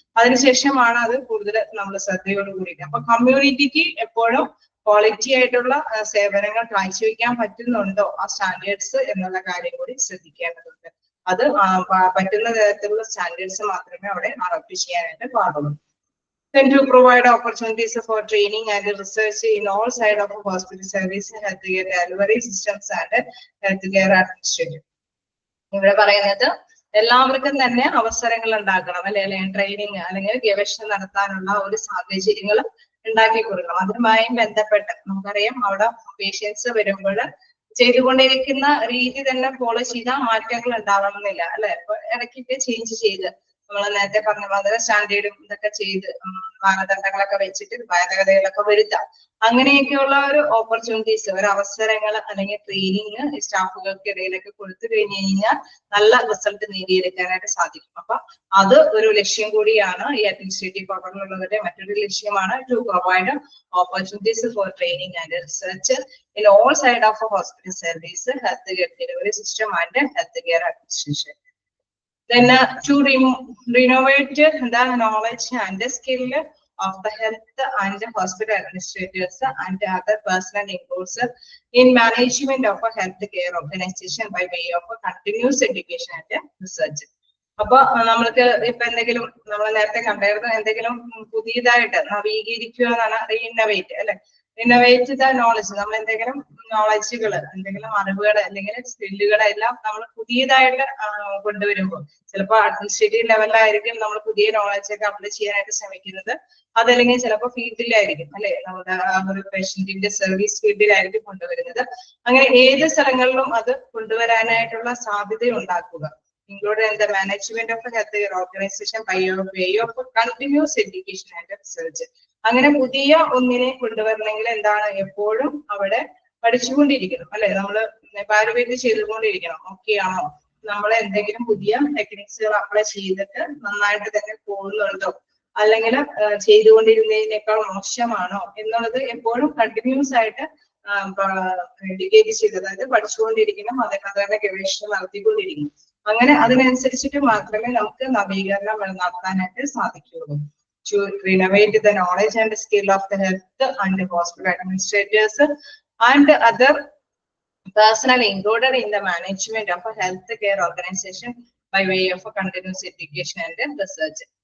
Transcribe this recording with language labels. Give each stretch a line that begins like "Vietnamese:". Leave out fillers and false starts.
Malayalam: അതിനുശേഷമാണ് അത് കൂടുതൽ നമ്മൾ ശ്രദ്ധയോട് കൂടിയിട്ട്. അപ്പൊ കമ്മ്യൂണിറ്റിക്ക് എപ്പോഴും ക്വാളിറ്റി ആയിട്ടുള്ള സേവനങ്ങൾ കാഴ്ചവെക്കാൻ പറ്റുന്നുണ്ടോ ആ സ്റ്റാൻഡേർഡ്സ് എന്നുള്ള കാര്യം കൂടി ശ്രദ്ധിക്കേണ്ടതുണ്ട്. അത് പറ്റുന്ന തരത്തിലുള്ള സ്റ്റാൻഡേർഡ്സ് മാത്രമേ അവിടെ അഡോപ്റ്റ് ചെയ്യാനായിട്ട് പാടുള്ളൂ.
English: Then to provide opportunities for training and research in all sides of hospital service, healthcare delivery systems and healthcare administration.
Malayalam: ഇവിടെ പറയുന്നത് എല്ലാവർക്കും തന്നെ അവസരങ്ങൾ ഉണ്ടാക്കണം, അല്ലെങ്കിൽ ട്രെയിനിങ് അല്ലെങ്കിൽ ഗവേഷണം നടത്താനുള്ള ഒരു സാഹചര്യങ്ങൾ ഉണ്ടാക്കി കൊടുക്കണം. അതുമായി ബന്ധപ്പെട്ട് നമുക്കറിയാം അവിടെ പേഷ്യൻസ് വരുമ്പോൾ ചെയ്തുകൊണ്ടിരിക്കുന്ന രീതി തന്നെ ഫോളോ ചെയ്താൽ മാറ്റങ്ങൾ ഉണ്ടാവണമെന്നില്ല അല്ലെ. അപ്പൊ ഇടയ്ക്കൊക്കെ ചേഞ്ച് ചെയ്ത് നമ്മൾ നേരത്തെ പറഞ്ഞ വളരെ സ്റ്റാൻഡേർഡും ഇതൊക്കെ ചെയ്ത് മാനദണ്ഡങ്ങളൊക്കെ വെച്ചിട്ട് ഭേദഗതികളൊക്കെ വരുത്താം. അങ്ങനെയൊക്കെയുള്ള ഒരു ഓപ്പർച്യൂണിറ്റീസ്, ഒരു അവസരങ്ങൾ അല്ലെങ്കിൽ ട്രെയിനിങ് സ്റ്റാഫുകൾക്ക് ഇടയിലൊക്കെ കൊടുത്തു കഴിഞ്ഞു കഴിഞ്ഞാൽ നല്ല റിസൾട്ട് നേടിയെടുക്കാനായിട്ട് സാധിക്കും. അപ്പൊ അത് ഒരു ലക്ഷ്യം കൂടിയാണ് ഈ അഡ്മിനിസ്ട്രേറ്റീവ് പവറിലുള്ളവരുടെ മറ്റൊരു ലക്ഷ്യമാണ്
English: To provide opportunities for training and research in all sides of a hospital service, healthcare delivery system and healthcare administration. Then to renovate the knowledge and the skill of the health and the hospital administrators and other personnel includes in management of a healthcare organization by way of a continuous education and research.
Malayalam: അപ്പൊ നമ്മൾക്ക് ഇപ്പൊ എന്തെങ്കിലും നമ്മൾ നേരത്തെ കണ്ടായിരുന്നു, എന്തെങ്കിലും പുതിയതായിട്ട് നവീകരിക്കുക എന്നാണ് റീഇന്നോവേറ്റ് അല്ലെ. ഇന്നോവേറ്റ് ദ നോളജ്, നമ്മൾ എന്തെങ്കിലും നോളജുകൾ, എന്തെങ്കിലും അറിവുകൾ അല്ലെങ്കിൽ സ്കില്ലുകളെല്ലാം നമ്മൾ പുതിയതായിട്ട് കൊണ്ടുവരുമ്പോൾ ചിലപ്പോൾ അഡ്മിനിസ്ട്രേറ്റീവ് ലെവലിലായിരിക്കും നമ്മൾ പുതിയ നോളജ് ഒക്കെ അപ്ലൈ ചെയ്യാനായിട്ട് ശ്രമിക്കുന്നത്. അതല്ലെങ്കിൽ ചിലപ്പോൾ ഫീൽഡിലായിരിക്കും അല്ലെ, നമ്മുടെ ഒരു പേഷ്യന്റിന്റെ സർവീസ് ഫീൽഡിലായിരിക്കും കൊണ്ടുവരുന്നത്. അങ്ങനെ ഏത് സ്ഥലങ്ങളിലും അത് കൊണ്ടുവരാനായിട്ടുള്ള സാധ്യത ഉണ്ടാക്കുക.
English: Included in the management of a healthcare organization by way of continuous education and research.
Malayalam: അങ്ങനെ പുതിയ ഒന്നിനെ കൊണ്ടുവരണമെങ്കിൽ എന്താണ്, എപ്പോഴും അവിടെ പഠിച്ചുകൊണ്ടിരിക്കണം അല്ലെ. നമ്മൾ വാലുവേറ്റ് ചെയ്തുകൊണ്ടിരിക്കണം. ഓക്കെ ആണോ, നമ്മൾ എന്തെങ്കിലും പുതിയ ടെക്നിക്സുകൾ അപ്ലൈ ചെയ്തിട്ട് നന്നായിട്ട് തന്നെ പോകുന്നുണ്ടോ, അല്ലെങ്കിൽ ചെയ്തുകൊണ്ടിരുന്നതിനേക്കാൾ മോശമാണോ എന്നുള്ളത് എപ്പോഴും കണ്ടിന്യൂസ് ആയിട്ട് എഡ്യൂക്കേറ്റ് ചെയ്ത്, അതായത് പഠിച്ചുകൊണ്ടിരിക്കണം, അതിനെ ഗവേഷണം നടത്തിക്കൊണ്ടിരിക്കണം. അങ്ങനെ അതിനനുസരിച്ചിട്ട് മാത്രമേ നമുക്ക് നവീകരണം നടത്താനായിട്ട് സാധിക്കുകയുള്ളൂ.
English: To renovate the knowledge and skill of the health and hospital administrators and other personnel included in the management of a healthcare organization by way of a continuous education and research.